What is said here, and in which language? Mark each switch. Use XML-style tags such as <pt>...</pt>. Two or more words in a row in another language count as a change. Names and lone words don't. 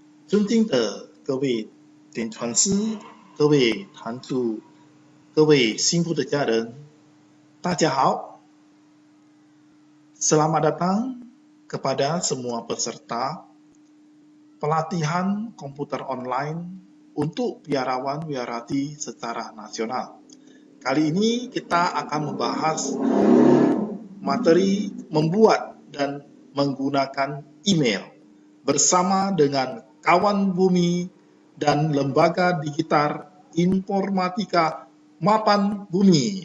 <zh>尊敬的各位点传师、各位坛主、各位幸福的家人，大家好.</zh> <id>Selamat datang kepada semua peserta pelatihan komputer online untuk biarawan-biarati secara nasional. Kali ini kita akan membahas materi membuat dan menggunakan email bersama dengan kawan bumi dan lembaga digital informatika Mapan Bumi.</id>